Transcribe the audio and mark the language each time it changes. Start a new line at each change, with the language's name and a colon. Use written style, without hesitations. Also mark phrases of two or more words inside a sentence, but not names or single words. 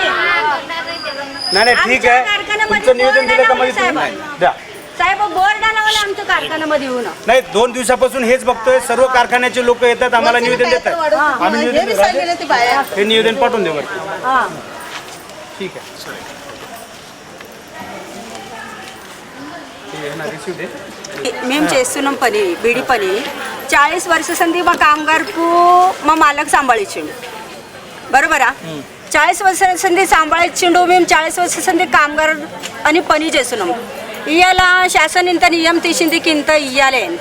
Marathi: नाही ठीक आहे, तुमचं निवेदन दिलं का मध्ये द्या साहेब. बोर्ड आणावं आमच्या कारखान्यामध्ये येऊन. नाही 2 दिवसापासून हेच बघतोय, सर्व कारखान्याचे लोक येतात, आम्हाला निवेदन देतात. आम्ही हे निवेदन पाठवून देऊ. ठीक आहे.
Telugu: మేము చేస్తున్నాం పని బీడి పని 40 వర్ష సంది మా కామగారుకు మా మాలక్ సంభాళించిండు బరోబరా 40 వర్ష సంది సంభాళించిండు మేము 40 వర్ష సంది కామగారు అని పని చేస్తున్నాం ఇవాళ శాసనం ఇంత నియమం తీసింది ఇంత ఇవ్వాలి అని